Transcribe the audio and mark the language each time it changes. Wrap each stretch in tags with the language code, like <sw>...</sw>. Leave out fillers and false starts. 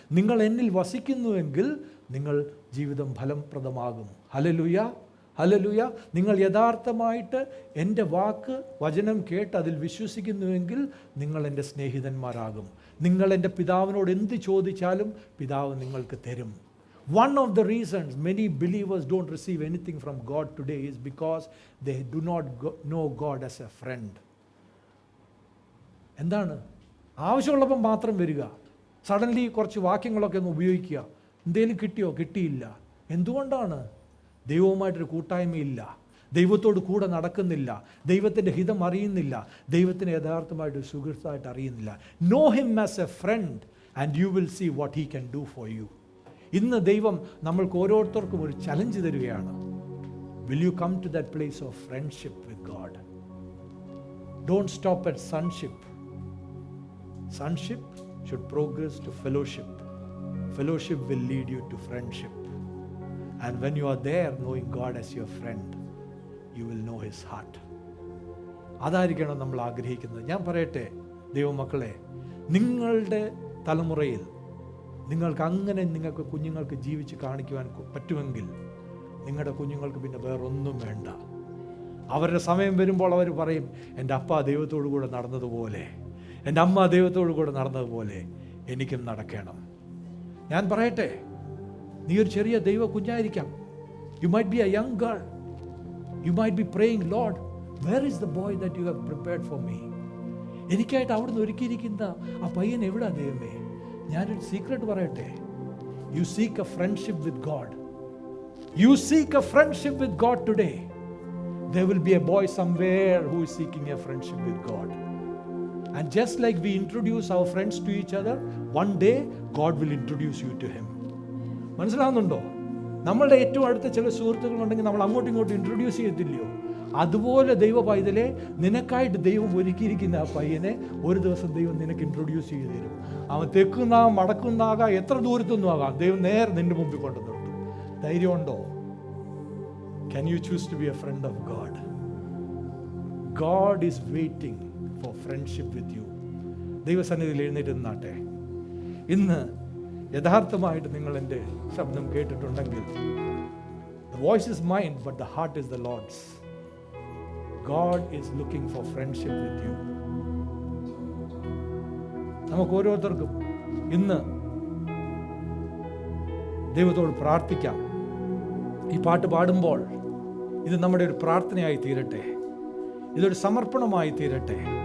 <ml>നിങ്ങൾ എന്നിൽ വസിക്കുന്നുവെങ്കിൽ നിങ്ങൾ ജീവിതം ഫലപ്രദമാകും. Hallelujah, hallelujah. നിങ്ങൾ യഥാർത്ഥമായിട്ട് എൻ്റെ വാക്ക്, വചനം കേട്ട് അതിൽ വിശ്വസിക്കുന്നുവെങ്കിൽ നിങ്ങൾ എൻ്റെ സ്നേഹിതന്മാരാകും. നിങ്ങൾ എൻ്റെ പിതാവിനോട് എന്ത് ചോദിച്ചാലും പിതാവ് നിങ്ങൾക്ക് തരും.</ml> <en>One of the reasons many believers don't receive anything from God today is because they do not know God as a friend.</en> <ml>എന്താണ്? ആവശ്യമുള്ളപ്പം മാത്രം വരിക, സഡൻലി കുറച്ച് വാക്യങ്ങളൊക്കെ ഒന്ന് ഉപയോഗിക്കുക, എന്തെങ്കിലും കിട്ടിയോ? കിട്ടിയില്ല. എന്തുകൊണ്ടാണ്? ദൈവവുമായിട്ടൊരു കൂട്ടായ്മയില്ല, ദൈവത്തോട് കൂടെ നടക്കുന്നില്ല, ദൈവത്തിൻ്റെ ഹിതം അറിയുന്നില്ല, ദൈവത്തിന് യഥാർത്ഥമായിട്ട് സുഹൃത്തായിട്ട് അറിയുന്നില്ല.</ml> <en>Know him as a friend and you will see what he can do for you.</en> <ml>ഇന്ന് ദൈവം നമ്മൾക്ക് ഓരോരുത്തർക്കും ഒരു ചലഞ്ച് തരികയാണ്.</ml> <en>Will you come to that place of friendship with God? Don't stop at sonship. Sonship should progress to fellowship. Fellowship will lead you to friendship. And when you are there knowing God as your friend, you will know his heart.</en> <ml>അതായിരിക്കണം നമ്മൾ ആഗ്രഹിക്കുന്നത്. ഞാൻ പറയട്ടെ ദൈവമക്കളെ, നിങ്ങളുടെ തലമുറയിൽ നിങ്ങൾക്ക് കുഞ്ഞുങ്ങൾക്ക് ജീവിച്ച് കാണിക്കുവാൻ പറ്റുമെങ്കിൽ നിങ്ങളുടെ കുഞ്ഞുങ്ങൾക്ക് പിന്നെ വേറൊന്നും വേണ്ട. അവരുടെ സമയം വരുമ്പോൾ അവർ പറയും, എൻ്റെ അപ്പ ദൈവത്തോടു കൂടെ നടന്നതുപോലെ, എൻ്റെ അമ്മ ദൈവത്തോടു കൂടെ നടന്നതുപോലെ എനിക്കും നടക്കണം. ഞാൻ പറയട്ടെ, നീ ഒരു ചെറിയ ദൈവ കുഞ്ഞായിരിക്കാം.</ml> <en>You might be a young girl, you might be praying, Lord where is the boy that you have prepared for me?</en> <ml>എനിക്കായിട്ട് അവിടുന്ന് ഒരുക്കിയിരിക്കുന്ന ആ പയ്യൻ എവിടാ ദൈവമേ? ഞാനൊരു സീക്രട്ട് പറയട്ടെ,</ml> <en>You seek a friendship with God. You seek a friendship with God today. There will be a boy somewhere who is seeking a friendship with God. And just like we introduce our friends to each other, one day God will introduce you to him.</en> <ml>മനസ്സിലാവുന്നുണ്ടോ? നമ്മളുടെ ഏറ്റവും അടുത്ത ചില സുഹൃത്തുക്കളുണ്ടെങ്കിൽ നമ്മൾ അങ്ങോട്ടും ഇങ്ങോട്ടും introduce ചെയ്യത്തില്ലയോ? അതുപോലെ ദൈവ പൈതലെ, നിനക്കായിട്ട് ദൈവം ഒരുക്കിയിരിക്കുന്ന ആ പയ്യനെ ഒരു ദിവസം ദൈവം നിനക്ക് ഇൻട്രൊഡ്യൂസ് ചെയ്ത് തരും. അവൻ തെക്കുന്നാകാം, മടക്കുന്നാകാം, എത്ര ദൂരത്തൊന്നും ആകാം, ദൈവം നേരെ നിന്റെ മുമ്പിൽ കൊണ്ടു നിർത്തും. ധൈര്യമുണ്ടോ?</ml> <en>Can you choose to be a friend of God? God is waiting for friendship with you.</en> <ml>ദൈവസന്നിധിയിൽ എഴുന്നേറ്റ് നിന്നാട്ടെ. ഇന്ന് യഥാർത്ഥമായിട്ട് നിങ്ങൾ എൻ്റെ ശബ്ദം കേട്ടിട്ടുണ്ടെങ്കിൽ,</ml> <en>the voice is mine but the heart is the Lord's. God is looking for friendship with you.</en> <ml>നമുക്ക് ഓരോരുത്തർക്കും ഇന്ന് ദൈവത്തോട് പ്രാർത്ഥിക്കാം. ഈ പാട്ട് പാടുമ്പോൾ ഇത് നമ്മുടെ ഒരു പ്രാർത്ഥനയായി തീരട്ടെ, ഇതൊരു സമർപ്പണമായി തീരട്ടെ.</ml>